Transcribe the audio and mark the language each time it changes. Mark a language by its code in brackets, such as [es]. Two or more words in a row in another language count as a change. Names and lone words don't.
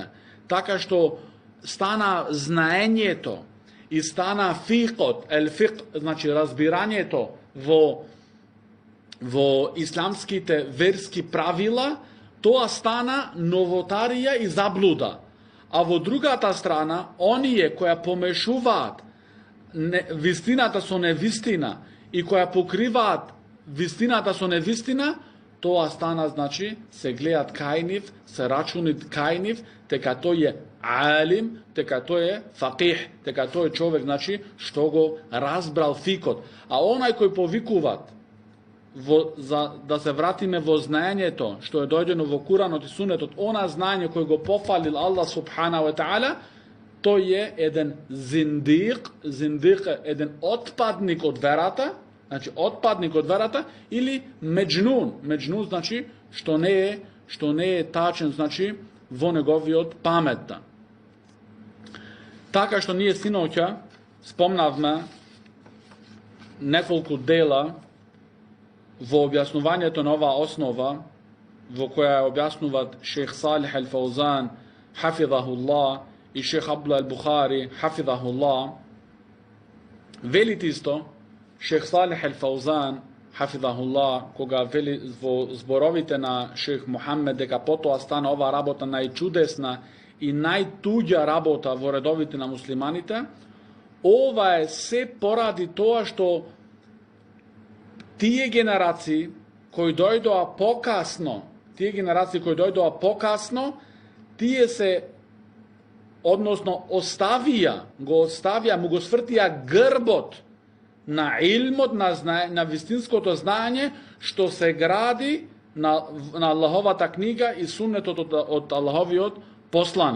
[mk] Така што стана знаење то и стана фикот, [ar] الفقه, [mk] значи разбирање то во исламските верски правила, то стана новотарија и заблуда. А во друга та страна, они је која помешуват вистината со невистина и која покриват вистината со невистина, то стана значи се гледат кајнив, се рачунит кајнив, тека то је алим, тека то је факих, тека то је човјек значи што го разбрал фикот. А онај који повикуват, да се вратиме во знање то, што је доѓено во Куранот и сунетот, она знање које го пофалил Аллах [ar] سبحانه وتعالى, [mk] то је један зиндик, један отпадник од верата, значи отпадник од верата, или меџнун значи што не је тачен, значи во његови од памета. Така што није синоќа, спомнавме неколико дела во објасновање то нова основа, во која је објасноват шејх Салих ал-Фавзан хафидахуллах и шејх Абдуллах ал-Бухари хафидахуллах, велит исто Шејх Салих ал-Фаузан, хафидхахуллах, кога вели во зборовите на шејх Мухамед, дека потоа стана ова работа најчудесна и најтуѓа работа во редовите на муслиманите, ова е се поради тоа што тие генерации кои дојдоа покасно, тие се, односно го оставија, му го свртија грбот на илмот, на вистинското знаење, што се гради на Аллаховата книга и суннетот од Аллаховиот посланик.